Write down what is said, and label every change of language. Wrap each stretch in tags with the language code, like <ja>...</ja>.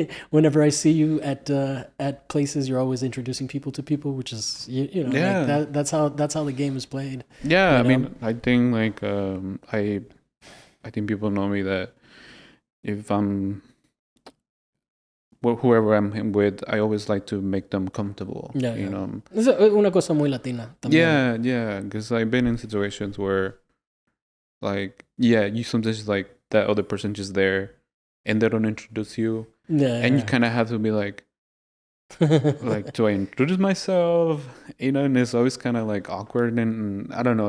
<en>Whenever I see you at places, you're always introducing people to people, which is like that's how the game is played. Yeah, I mean, I think like I think people know me that if I'm whoever I'm with, I always like to make them comfortable. Yeah, you yeah. know.</en> <es>Es una cosa muy latina también.</es> <en>Yeah, because I've been in situations where, like, yeah, you sometimes like that other person just there, and they don't introduce you, and you Yeah. kind of have to be like, do I introduce myself? You know, and it's always kind of like awkward, and I don't know.</en>